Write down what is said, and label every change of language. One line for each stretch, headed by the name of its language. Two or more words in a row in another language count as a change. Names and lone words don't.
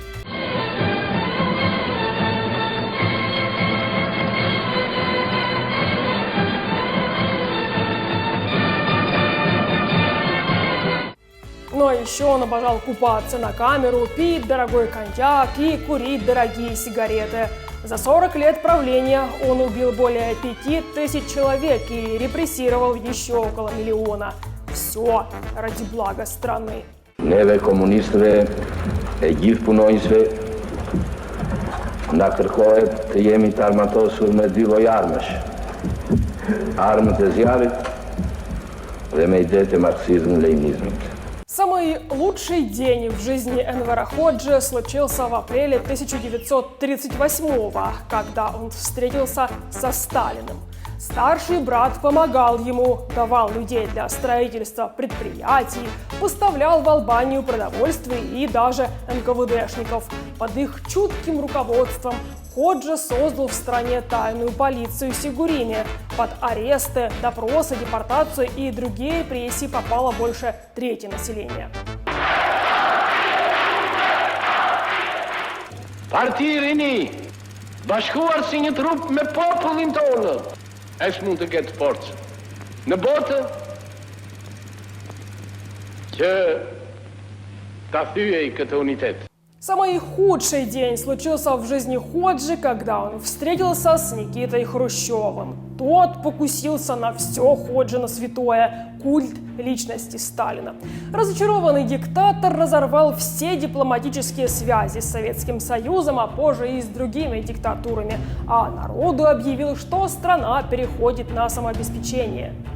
Russian: Ну а еще он обожал купаться на камеру, пить дорогой коньяк и курить дорогие сигареты. За 40 лет правления он убил более 5000 человек и репрессировал еще около миллиона. Все ради блага страны.
Albanian: Neve komunistëve e gjithë punonjësve nga kërkohet të jemi të armatosur me 2 lloj armësh. Armët e zjarrit dhe me idetë e марксизм-ленинизмit.
Russian: Самый лучший день в жизни Энвера Ходжи случился в апреле 1938-го, когда он встретился со Сталиным. Старший брат помогал ему, давал людей для строительства предприятий, поставлял в Албанию продовольствие и даже НКВДшников. Под их чутким руководством Ходжи создал в стране тайную полицию Сигурини. Под аресты, допросы, депортацию и другие репрессии попало больше трети населения.
Albanian: Parti rini, bashkuar si një trup me popullin tonë, është mund të ketë forcë në botë që ta thyej këtë unitet.
Russian: Самый худший день случился в жизни Ходжи, когда он встретился с Никитой Хрущевым. Тот покусился на все Ходжино святое – культ личности Сталина. Разочарованный диктатор разорвал все дипломатические связи с Советским Союзом, а позже и с другими диктатурами, а народу объявил, что страна переходит на самообеспечение.